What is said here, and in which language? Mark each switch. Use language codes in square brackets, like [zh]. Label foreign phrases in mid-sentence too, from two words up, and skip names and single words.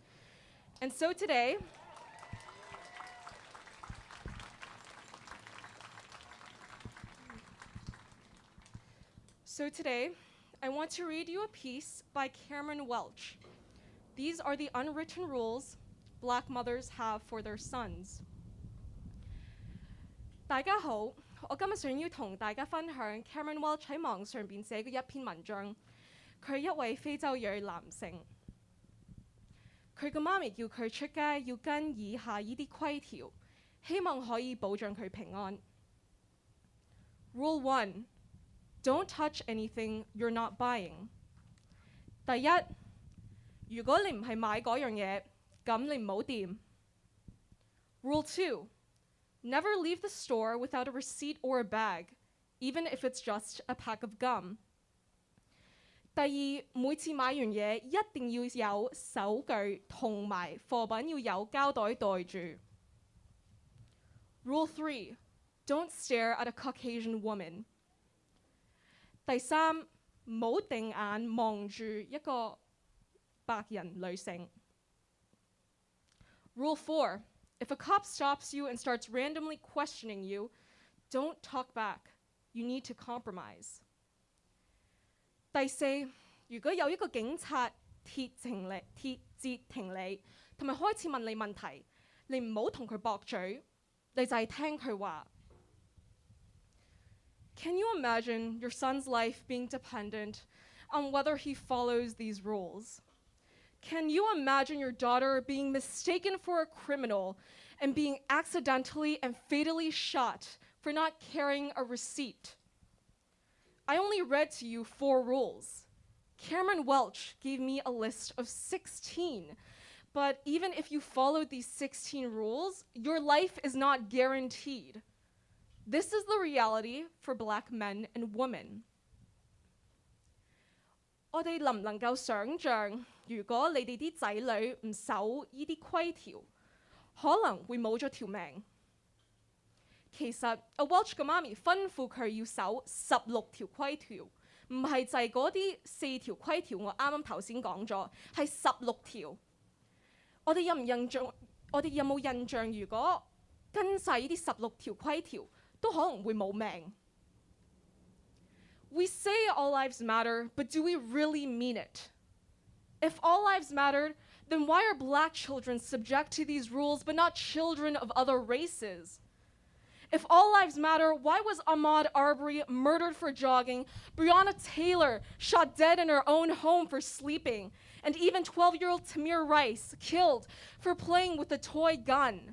[en] And so today, I want to read you a piece by Cameron Welch. These are the unwritten rules Black mothers have for their sons. [yue] 大家好，我今日想要同大家分享 Cameron Welch 喺網上邊寫嘅一篇文章。佢係一位非洲裔男性，佢嘅媽咪叫佢出街要跟以下呢啲規條，希望可以保障佢平安。Rule 1: [en] Don't touch anything you're not buying. [yue] 第一，如果你唔係買嗰樣嘢，咁你唔好掂。Rule 2. [en] Never leave the store without a receipt or a bag, even if it's just a pack of gum. [yue] 第二，每次買完嘢一定要有手具同埋貨品要有膠袋袋住。Rule 3. [en] Don't stare at a Caucasian woman. [yue] 第三，唔好定眼望住一個白人女性。Rule 4. [en] If a cop stops you and starts randomly questioning you, don't talk back. You need to compromise. [yue] 第四，如果有一個警察鐵截停你，同埋開始問你問題，你唔好同佢駁嘴，你就係聽佢話。 [en] Can you imagine your son's life being dependent on whether he follows these rules? Can you imagine your daughter being mistaken for a criminal and being accidentally and fatally shot for not carrying a receipt? I only read to you 4 rules. Cameron Welch gave me a list of 16. But even if you followed these 16 rules, your life is not guaranteed. This is the reality for Black men and women. [yue] 我哋能唔能夠想像，如果你哋啲仔女唔守呢啲規條，可能會冇咗條命？其實阿 Welch 嘅媽咪吩咐佢要守16條規條，唔係就係嗰啲4條規條我啱啱頭先講咗，係16條。我哋有冇印象？如果跟晒呢啲16條規條，都可能會冇命。 [en] We say all lives matter, but do we really mean it? If all lives mattered, then why are Black children subject to these rules but not children of other races? If all lives matter, why was Ahmaud Arbery murdered for jogging, Breonna Taylor shot dead in her own home for sleeping, and even 12-year-old Tamir Rice killed for playing with a toy gun?